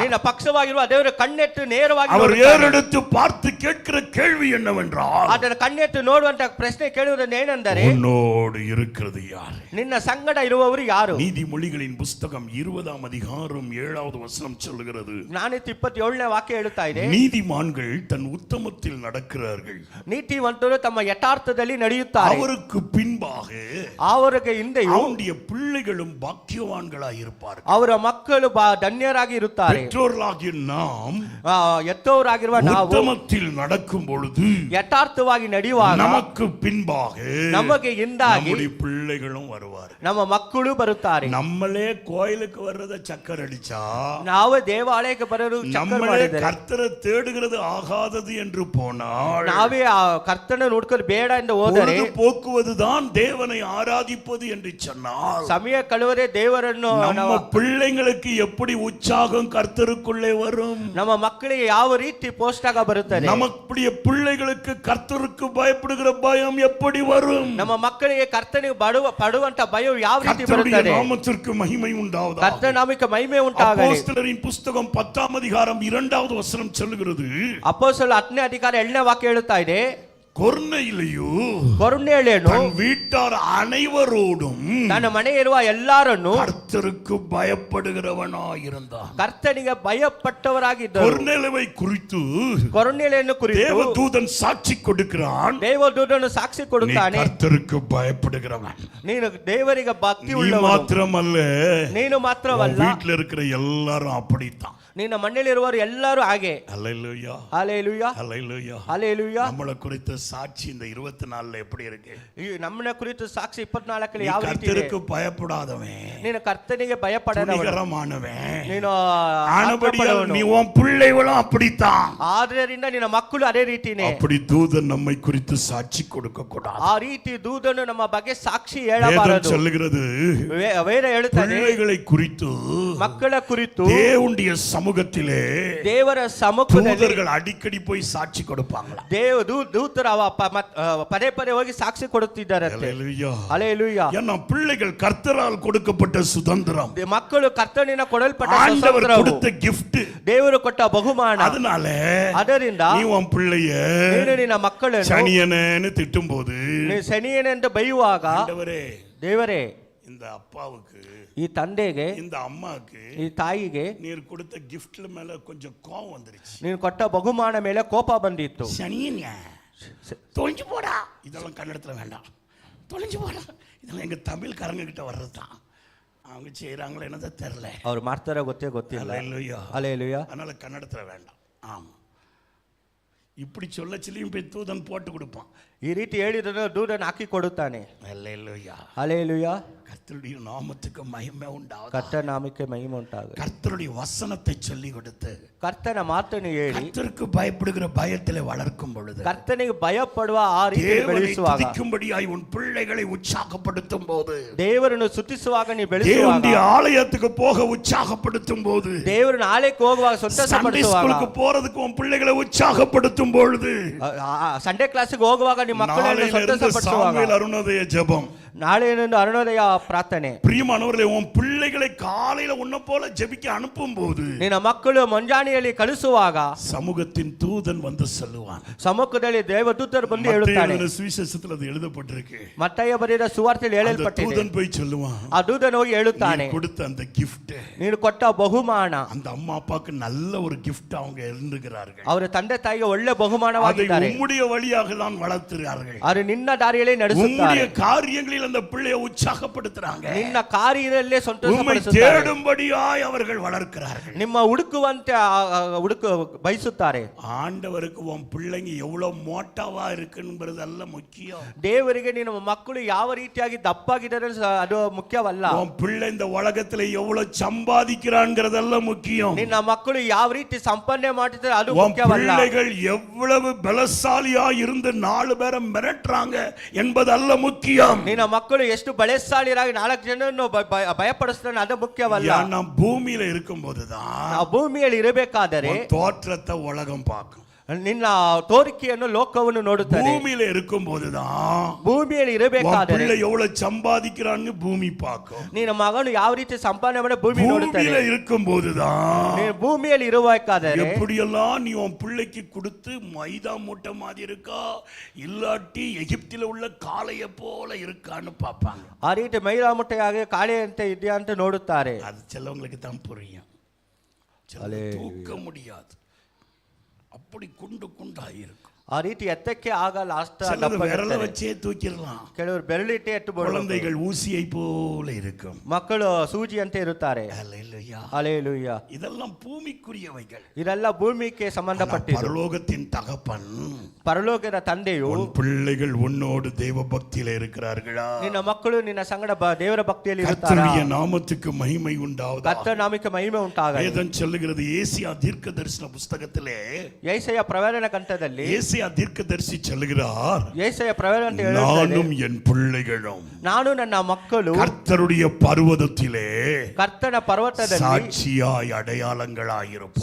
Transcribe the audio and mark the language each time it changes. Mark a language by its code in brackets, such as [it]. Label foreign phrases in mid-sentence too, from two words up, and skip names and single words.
[kn] ನಿನ್ನ ಪಕ್ಷವಾಗಿರುವ ದೇವರು ಕಣ್ಣೆತ್ತು ನೇರವಾಗಿ [ta] அவர் [kn] ನೋಡುತ್ತಾನೆ. [ta] ஏறெடுத்து பார்த்து கேட்கிற கேள்வி என்னவென்றால், [kn] ಅದರ ಕಣ್ಣೆತ್ತು ನೋಡುವಂತ ಪ್ರಶ್ನೆ ಕೇಳುವುದೇನೆಂದರೆ, [ta] உன்னோடு இருக்கிறது யார்? [kn] ನಿನ್ನ ಸಂಗಡ ಇರುವವರು ಯಾರು? [ta] நீதிமொழிகளின் புஸ்தகம் 20ஆம் அதிகாரம் 7வது வசனம் சொல்லுகிறது, [kn] ಜ್ಞಾನೋಕ್ತಿ 27ನೇ ವಾಕ್ಯ ಹೇಳುತ್ತಾ ಇದೆ, [ta] நீதிமான்கள் தன் உத்தமத்தில் நடக்கிறார்கள், [kn] ನೀತಿವಂತರು ತಮ್ಮ ಯಥಾರ್ಥದಲ್ಲಿ ನಡೆಯುತ್ತಾರೆ, [ta] அவருக்கு பின்பாக [kn] ಅವರಿಗೆ ಹಿಂದೆಯೂ [ta] அவனுடைய பிள்ளைகளும் பாக்கியவான்களாய் இருப்பார்கள். [kn] ಅವರ ಮಕ್ಕಳು ಧನ್ಯರಾಗಿ ಇರುತ್ತಾರೆ. [ta] பெற்றோர்களாகிய நாம் [kn] ಎತ್ತವರಾಗಿರುವ ನಾವು [ta] உத்தமத்தில் நடக்கும் பொழுது [kn] ಯಥಾರ್ಥವಾಗಿ ನಡೆಯುವಾಗ [ta] நமக்கு பின்பாக [kn] ನಮಗೆ ನಂಬಿಕೆಯಿಂದಾಗಿ [ta] நம்முடைய பிள்ளைகளும் வருவார். [kn] ನಮ್ಮ ಮಕ್ಕಳು ಬರುತ್ತಾರೆ. [ta] நம்மளே கோயிலுக்கு வர்றத சக்கர் அடிச்சா, [kn] ನಾವು ದೇವಾಲಯಕ್ಕೆ ಬರಲು ಚಕ್ಕರ್ [ta] நம்மளே [kn] ಮಾಡಿದರೆ, [ta] கர்த்தரை தேடுகிறது ஆகாதது என்று போனால், [kn] ನಾವೇ ಆ ಕರ್ತನ ನೋಡ್ಕೊಂಡು ಬೇಡ ಎಂದು ಹೋದರೆ, [ta] பொழுது போக்குவதுதான் தேவனை ஆராதிப்பது என்று சொன்னால், [kn] ಸಮಯ ಕಳೆದರೆ ದೇವರನ್ನು [ta] நம்ம பிள்ளைங்களுக்கு எப்படி உற்சாகம் கர்த்தருக்குள்ளே வரும்? [kn] ನಮ್ಮ ಮಕ್ಕಳಿಗೆ ಯಾವ ರೀತಿ ಪೋಷಕ ಬರುತ್ತದೆ? [ta] நம்முடைய பிள்ளைகளுக்கு கர்த்தருக்கு பயப்படுகிற பயம் எப்படி வரும்? [kn] ನಮ್ಮ ಮಕ್ಕಳಿಗೆ ಕರ್ತನಿಗೆ ಪಡುವಂತ ಭಯ ಯಾವ ರೀತಿ [ta] கர்த்தருடைய [kn] ಬರುತ್ತದೆ? [ta] நாமத்திற்கு மகிமை உண்டாவதாக. [kn] ಕರ್ತನ ನಾಮಕ್ಕೆ ಮಹಿಮೆ ಉಂಟಾಗಲಿ. [ta] அப்போஸ்தலரின் புத்தகம் 10ஆம் அதிகாரம் 2வது வசனம் சொல்லுகிறது, [kn] ಅಪೊಸ್ತಲ 10ನೇ ಅಧಿಕಾರ 2ನೇ ವಾಕ್ಯ ಹೇಳುತ್ತಾ ಇದೆ, ಕೊರ್ನೆಲಿಯು ಕೊರ್ನೆಲಿಯನು [ta] தன் வீட்டார் அனைவரோடும் [kn] ತನ್ನ ಮನೆ ಇರುವ ಎಲ್ಲರನ್ನು [ta] கர்த்தருக்கு பயப்படுகிறவனாயிருந்தான். [kn] ಕರ್ತನಿಗೆ ಭಯಪಟ್ಟವರಾಗಿದ್ದರು. [ta] ಕೊರ್ನೆಲಿயை குறித்து [kn] ಕೊರ್ನೆಲಿಯನ್ನು ಕುರಿತು [ta] தேவதூதன் சாட்சி கொடுக்கிறான். [kn] ದೇವದೂತನು ಸಾಕ್ಷಿ [ta] நீ [kn] ಕೊಡುತ್ತಾನೆ, [ta] கர்த்தருக்கு பயப்படுகிறவன். [kn] ನೀನು ದೇವರಿಗೆ ಭಕ್ತಿ [ta] நீ [kn] ಉಳ್ಳವನು. [ta] மாத்திரமல்ல, [kn] ನೀನು ಮಾತ್ರವಲ್ಲ, [ta] வீட்டில் இருக்கிற எல்லாரும் அப்படித்தான். [kn] ನಿನ್ನ ಮನೆಯಲ್ಲಿರುವವರು ಎಲ್ಲರೂ ಹಾಗೆ. [ta] ஹல்லேலூயா, [kn] ಹಲ್ಲೆಲೂಯಾ, [ta] ஹல்லேலூயா. [kn] ಹಲ್ಲೆಲೂಯಾ. [ta] நம்மளை குறித்த சாட்சி இந்த 24ல எப்படி இருக்கு? [kn] ಈ ನಮ್ಮನ್ನ ಕುರಿತು ಸಾಕ್ಷಿ 24ರಲ್ಲಿ [ta] நீ [kn] ಯಾವ ರೀತಿ ಇದೆ? [ta] கர்த்தருக்கு பயப்படாதவன், [kn] ನೀನು ಕರ್ತನಿಗೆ ಭಯಪಡದವನು, [ta] துணிகரமானவன். [kn] ನೀನು [ta] ஆனபடியால் [kn] ಆತ್ಮಪಡವನು. [ta] நீ உன் பிள்ளைகளும் அப்படித்தான். [kn] ಆದ್ದರಿಂದ ನಿನ್ನ ಮಕ್ಕಳು ಅದೇ ರೀತಿನೇ. [ta] அப்படி தூதன் நம்மை குறித்து சாட்சி கொடுக்க கூடாது. [kn] ಆ ರೀತಿ ದೂತನು ನಮ್ಮ ಬಗ್ಗೆ ಸಾಕ್ಷಿ [ta] வேதம் [kn] ಹೇಳಬಾರದು. [ta] சொல்லுகிறது, [kn] ವೇದ ಹೇಳುತ್ತದೆ, [ta] பிள்ளைகளை குறித்து [kn] ಮಕ್ಕಳ ಕುರಿತು [ta] தேவனுடைய சமூகத்திலே [kn] ದೇವರ ಸಮ್ಮುಖದಲ್ಲಿ [ta] தூதர்கள் அடிக்கடி போய் சாட்சி கொடுப்பாங்களா? [kn] ದೂತರು ಪದೇ ಪದೇ ಹೋಗಿ ಸಾಕ್ಷಿ ಕೊಡುತ್ತಿದ್ದಾರಂತೆ. [ta] ஹல்லேலூயா. [kn] ಹಲ್ಲೆಲೂಯಾ. [ta] ஏன்னா பிள்ளைகள் கர்த்தரால் கொடுக்கப்பட்ட சுதந்திரம், [kn] ಮಕ್ಕಳು ಕರ್ತನಿಂದ ಕೊಡಲ್ಪಟ್ಟ [ta] ஆண்டவர் [kn] ಸ್ವತಂತ್ರವು, [ta] கொடுத்த gift. [kn] ದೇವರು ಕೊಟ್ಟ ಬಹುಮಾನ. [ta] அதனால [kn] ಅದರಿಂದ [ta] நீ உன் பிள்ளைய [kn] ನೀನು ನಿನ್ನ ಮಕ್ಕಳನ್ನು [ta] சனியனேன்னு திட்டும் போது, [kn] ನೀನು ಶನಿಯನೆಂದು ಬೈಯುವಾಗ, [ta] ஆண்டவரே [kn] ದೇವರೇ, [ta] இந்த அப்பாவுக்கு, [kn] ಈ ತಂದೆಗೆ, [ta] இந்த அம்மாக்கு [kn] ಈ ತಾಯಿಗೆ [ta] நீர் கொடுத்த கிஃப்ட்ல மேல கொஞ்சம் கோவம் வந்துருச்சு. [kn] ನೀನು ಕೊಟ್ಟ ಬಹುಮಾನ ಮೇಲೆ ಕೋಪ ಬಂದಿತ್ತು. [ta] சனியன் தொலைஞ்சு போடா, இதெல்லாம் கன்னடத்துல வேண்டாம், தொலைஞ்சு போடா, இதெல்லாம் எங்க தமிழ்காரங்க கிட்ட வர்றதுதான். அவங்க செய்யறாங்களோ என்னதான் தெரியல, [kn] ಅವ್ರು ಮಾಡ್ತಾರೋ ಗೊತ್ತಿಲ್ಲ. [ta] ஹல்லேலூயா. [kn] ಹಲ್ಲೆಲೂಯಾ. [ta] அதனால கன்னடத்துல வேண்டாம். ஆமா, இப்படி சொல்ல சொல்லியும் போய் தூதன் போட்டு கொடுப்பான். [kn] ಈ ರೀತಿ ಹೇಳಿದ್ರು ದೂರನ್ನು ಹಾಕಿ ಕೊಡುತ್ತಾನೆ. [ta] ஹல்லேலூயா. [kn] ಹಲ್ಲೆಲೂಯಾ. [ta] கர்த்தருடைய நாமத்துக்கு மகிமை உண்டாவதாக. [kn] ಕರ್ತನ ನಾಮಕ್ಕೆ ಮಹಿಮೆ ಉಂಟಾಗಲಿ. [ta] கர்த்தருடைய வசனத்தை சொல்லி கொடுத்து [kn] ಕರ್ತನ ಮಾತನ್ನು ಹೇಳಿ [ta] கர்த்தருக்கு பயப்படுகிற பயத்திலே வளர்க்கும் பொழுது, [kn] ಕರ್ತನಿಗೆ ಭಯಪಡುವ ಆ ರೀತಿ [ta] தேவனை [kn] ಬೆಳೆಸುವಾಗ, [ta] துதிக்கும்படியாய் உன் பிள்ளைகளை உற்சாகப்படுத்தும் போது, [kn] ದೇವರನ್ನು ಸ್ತುತಿಸುವಾಗ ನೀ ಬೆಳೆಸುವಾಗ, [ta] தேவனுடைய ஆலயத்துக்கு போக உற்சாகப்படுத்தும் போது, [kn] ದೇವರನ್ನ ಆಲಯಕ್ಕೆ ಹೋಗುವಾಗ [ta] சண்டே [kn] ಸಂತೋಷಪಡಿಸುವಾಗ, [ta] ஸ்கூலுக்கு போறதுக்கு உன் பிள்ளைகளை உற்சாகப்படுத்தும் பொழுது, [en] Sunday class [kn] ಹೋಗುವಾಗ ನಿಮ್ಮ ಮಕ್ಕಳನ್ನು [ta] நாளையிலிருந்து [kn] ಸಂತೋಷಪಡಿಸುವಾಗ, [ta] சாமுவேல் அருணோதய ஜெபம். [kn] ನಾಳೆಯಿಂದ ಅರುಣೋದಯ ಪ್ರಾರ್ಥನೆ. [ta] பிரியமானவர்களே, உன் பிள்ளைகளை காலையில உன்னை போல ஜெபிக்க அனுப்பும் போது, [kn] ನಿನ್ನ ಮಕ್ಕಳು ಮುಂಜಾನೆಯಲ್ಲಿ ಕಳಿಸುವಾಗ [ta] சமூகத்தின் தூதன் வந்து சொல்லுவான். [kn] ಸಮ್ಮುಖದಲ್ಲಿ ದೇವದೂತರು ಬಂದು ಹೇಳುತ್ತಾನೆ. [ta] மத்தேயுவின் சுவிசேஷத்தில் அது எழுதப்பட்டிருக்கு. [kn] ಮತ್ತಾಯ ಬರೆದ ಸುವಾರ್ತೆಯಲ್ಲಿ [ta] அந்த [kn] ಹೇಳಲ್ಪಟ್ಟಿದೆ. [ta] தூதன் போய் சொல்லுவான், [kn] ಆ ದೂತನು ಹೋಗಿ ಹೇಳುತ್ತಾನೆ, [ta] நீ கொடுத்த அந்த gift, [kn] ನೀನು ಕೊಟ್ಟ ಬಹುಮಾನ, [ta] அந்த அம்மா அப்பாக்கு நல்ல ஒரு gift அவங்க இருந்துகிறார்கள். [kn] ಅವರ ತಂದೆ ತಾಯಿಗೆ ಒಳ್ಳೆ [ta] அதை [kn] ಬಹುಮಾನವಾಗಿದ್ದಾರೆ. [ta] உம்முடைய வழியாக தான் வளர்த்துறார்கள். [kn] ಅವರು ನಿನ್ನ ದಾರಿಯಲ್ಲಿ [ta] உம்முடைய [kn] ನಡೆಸುತ್ತಾರೆ. [ta] காரியங்களில் அந்த பிள்ளையை உற்சாகப்படுத்துறாங்க. [kn] ನಿನ್ನ ಕಾರ್ಯದಲ್ಲೇ [ta] உம்மை [kn] ಸಂತೋಷಪಡಿಸುತ್ತಾರೆ. [ta] தேடும்படியாய் அவர்கள் வளர்க்கிறார்கள். [kn] ನಿಮ್ಮ ಹುಡುಕುವಂತೆ ಬಯಸುತ್ತಾರೆ. [ta] ஆண்டவருக்கு உன் பிள்ளைங்க எவ்வளவு மோட்டாவா இருக்குன்றதல்ல முக்கியம். [kn] ದೇವರಿಗೆ ನಿನ್ನ ಮಕ್ಕಳು ಯಾವ ರೀತಿಯಾಗಿ ದಪ್ಪಾಗಿದ್ದಾರೆ ಅದು ಮುಖ್ಯವಲ್ಲ. [ta] உன் பிள்ளை இந்த உலகத்துல எவ்வளவு சம்பாதிக்கிறான்ங்கிறதல்ல முக்கியம். [kn] ನಿನ್ನ ಮಕ್ಕಳು ಯಾವ ರೀತಿ ಸಂಪಾದನೆ ಮಾಡ್ತಿದ್ದಾರೆ ಅದು [ta] உன் [kn] ಮುಖ್ಯವಲ್ಲ. [ta] பிள்ளைகள் எவ்வளவு பலசாலியா இருந்து 4 பேரை மிரட்டுறாங்க என்பதல்ல முக்கியம். [kn] ನಿನ್ನ ಮಕ್ಕಳು ಎಷ್ಟು ಬಲಶಾಲಿಯಾಗಿ 4 ಜನರನ್ನು ಭಯಪಡಿಸ್ತಾನೆ ಅದು ಮುಖ್ಯವಲ್ಲ. [ta] நாம் பூமியில இருக்கும்போதுதான் [kn] ನಾವು ಭೂಮಿಯಲ್ಲಿ ಇರಬೇಕಾದರೆ [ta] தோற்றத்தை உலகம் பார்க்கும். [kn] ನಿನ್ನ ತೋರಿಕೆಯನ್ನು ಲೋಕವನ್ನು ನೋಡುತ್ತದೆ. [ta] பூமியில இருக்கும்போதுதான் [kn] ಭೂಮಿಯಲ್ಲಿ ಇರಬೇಕಾದರೆ [ta] பிள்ளை எவ்வளவு சம்பாதிக்கிறான்னு பூமி பார்க்கும். [kn] ನಿನ್ನ ಮಗನು ಯಾವ ರೀತಿ ಸಂಪಾದನೆ ಮಾಡಿ ಭೂಮಿ ನೋಡುತ್ತದೆ. [ta] பூமியில இருக்கும்போதுதான் [kn] ನೀನು ಭೂಮಿಯಲ್ಲಿ ಇರಬೇಕಾದರೆ [ta] எப்படியெல்லாம் நீ உன் பிள்ளைக்கு கொடுத்து மைதா மூட்டை மாதிரி இருக்கா இல்லாட்டி எகிப்தில உள்ள காளைய போல இருக்கான்னு பார்ப்பாங்க. [kn] ಆ ರೀತಿ ಮೈದಾ ಮುಟ್ಟೆಯಾಗಿ ಕಾಳೆ ಅಂತ ಇದೆಯಾ ಅಂತ ನೋಡುತ್ತಾರೆ. [ta] அது சிலவங்களுக்கு தான் புரியும், தூக்க முடியாது, அப்படி குண்டு குண்டாயிருக்கும். [kn] ಆ ರೀತಿ ಎತ್ತಕ್ಕೆ ಆಗಲ್ಲ, ಅಷ್ಟ [ta] சிலது [kn] ದಪ್ಪ [ta] விரல [kn] ಇರ್ತಾರೆ. [ta] வச்சே தூக்கிடலாம். [kn] ಕೆಲವರು ಬೆರಳಿಟ್ಟೆ ಎತ್ತಬಹುದು. [ta] குழந்தைகள் ஊசியை போல இருக்கும். [kn] ಮಕ್ಕಳು ಸೂಜಿಯಂತೆ ಇರುತ್ತಾರೆ. [ta] ஹல்லேலூயா. [kn] ಹಲ್ಲೆಲೂಯಾ. [ta] இதெல்லாம் பூமிக்குரியவைகள். [kn] ಇದೆಲ್ಲ ಭೂಮಿಗೆ ಸಂಬಂಧಪಟ್ಟಿದ್ದು. [ta] பரலோகத்தின் தகப்பன், [kn] ಪರಲೋಕದ ತಂದೆಯು, [ta] உன் பிள்ளைகள் உன்னோடு தேவ பக்தியில இருக்கிறார்களா? [kn] ನಿನ್ನ ಮಕ್ಕಳು ನಿನ್ನ ಸಂಗಡ ದೇವರ ಭಕ್ತಿಯಲ್ಲಿ ಇರುತ್ತಾರಾ? [ta] கர்த்தருடைய நாமத்துக்கு மகிமை உண்டாவதாக. [kn] ಕರ್ತನ ನಾಮಕ್ಕೆ ಮಹಿಮೆ ಉಂಟಾಗಲಿ. [ta] வேதம் சொல்லுகிறது ஏசியா தீர்க்கதரிசன புஸ்தகத்திலே, [kn] ಯೆಶಾಯ ಪ್ರವಚನ ಕಂಠದಲ್ಲಿ [ta] ஏசியா தீர்க்கதரிசி சொல்லுகிறார், [kn] ಯೆಶಾಯ ಪ್ರವಚನ ಅಂತ ಹೇಳುತ್ತಾನೆ, [ta] நானும் என் பிள்ளைகளும் [kn] ನಾನು ನನ್ನ ಮಕ್ಕಳು [ta] கர்த்தருடைய பர்வதத்திலே [kn] ಕರ್ತನ ಪರ್ವತದಲ್ಲಿ [ta] சாட்சியாய் அடையாளங்களாயிருப்போம்.